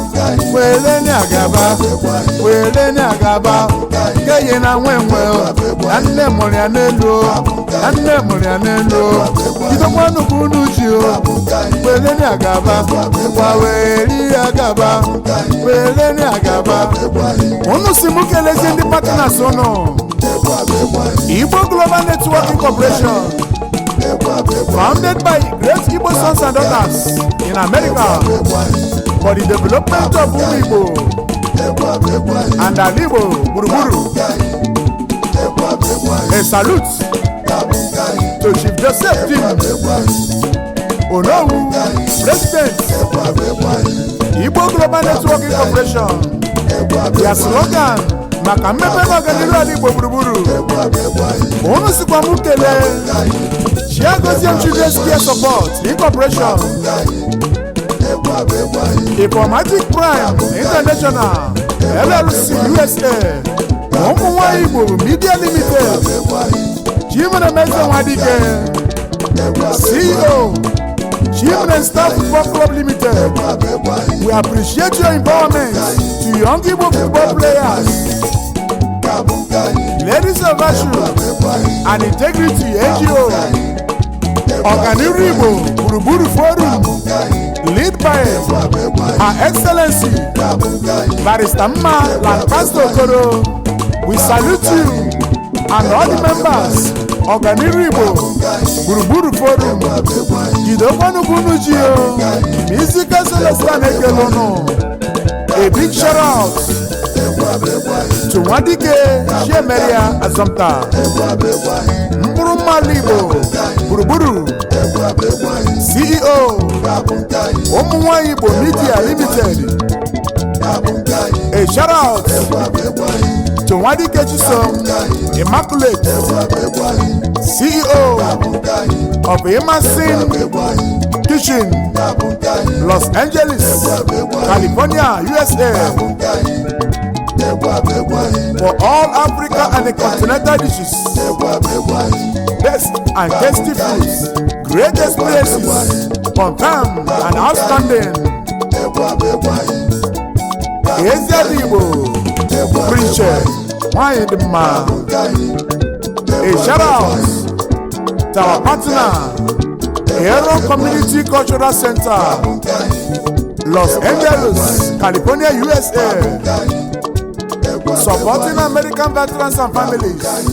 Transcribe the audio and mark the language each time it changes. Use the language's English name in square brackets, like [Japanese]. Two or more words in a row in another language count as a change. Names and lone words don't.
[Igbo] Weleni agaba, weleni agaba, keye na nwe nwe o, na nne mụrụ ya n'elu o, na nne mụrụ ya n'elu o. Jidekwanụ ka unu ji o, weleni agaba, ngwa weli agaba, weleni agaba. Unu si mụ kelezi ndị partners unu. [English] Igbo Global Networking Corporation, founded by great Igbo sons and daughters in America for the development of Ụmụ Igbo and [Igbo] ala Igbo gburugburu. [English] A salute to Chief Joseph Tim Onowu, President, Igbo Global Networking Corporation. Their slogan [Igbo] maka mmepe na ọganihu ala Igbo gburugburu. Unu sikwa m kelee Chiagozie Children's Care Support Incorporation, Informatic Prime International, L L C U S A, Ụmụ Nwa Igbo Media Limited, Chimeremeze Nwadike, C E O, Chimere Star Football Club Limited. [English] We appreciate your empowerment to young Igbo football players. Ladies of Virtue and Integrity N G O, Ọganiru Igbo Gburugburu Forum, lead by Her Excellency Barrister Mma Lancaster Okoro. We salute you and all the members, Ọganiru Igbo Gburugburu Forum. [Igbo] Jidekwanụ ka unu ji o, Musical Celestia na-ekele unu. [English] A big shout out to Nwadike Chiemeria Azomta, Mkpụrụ Mmadụ Igbo Gburugburu, C E O, Ụmụ Nwa Igbo Media Limited. A shout out to Nwadike Chisom Immaculate, C E O of Emerson Kitchen, Los Angeles, California, U S A. For all Africa and the continental dishes, best and tasty foods, great experiences, confirm and outstanding. [Igbo] Ezi Ala Igbo, Prince, nwanyị dị mma. [English] A shout out to our partner, Aero Community Cultural Center, Los Angeles, California, U S A. Supporting American veterans and families.